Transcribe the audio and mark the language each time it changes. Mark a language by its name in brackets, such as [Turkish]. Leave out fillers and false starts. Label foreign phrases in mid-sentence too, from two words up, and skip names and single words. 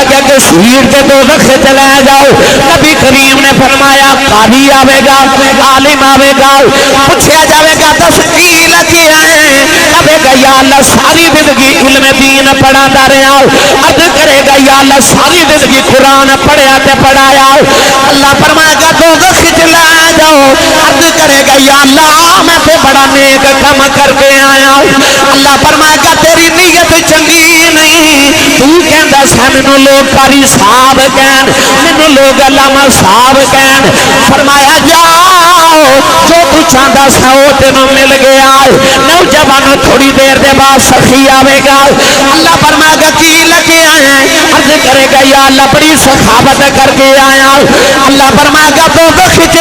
[Punjabi] گا کہ شہید کے دوزخ سے چلا جاؤ نبی کریم نے فرمایا قاضی آوے گا عالم آوے گا پوچھا جاوے گا دس کی لگے آئے کبے گا یا اللہ ساری زندگی علم دین پڑھاتا رہا عرض کرے گا یا اللہ ساری زندگی قرآن پڑھیا تے پڑھایا اللہ فرمائے گا دوزخ وچ لے جاؤ عرض کرے گا یا اللہ میں تے بڑا نیک کام کر کے آیا اللہ فرمائے گا تیری نیت چنگی نہیں تو کہندا سی مینوں لوگ قاری صاحب کہن مینوں لوگ علامہ صاحب کہن فرمایا جاؤ جو تو چاہتا سا وہ تینوں مل گیا نوجوان تھوڑی دیر دے بعد سخی آوے گا اللہ فرمائے گا کی لگے آئے عرض کرے گا یا اللہ بڑی سخاوت کر کے آیا اللہ فرمائے گا دوزخ وچ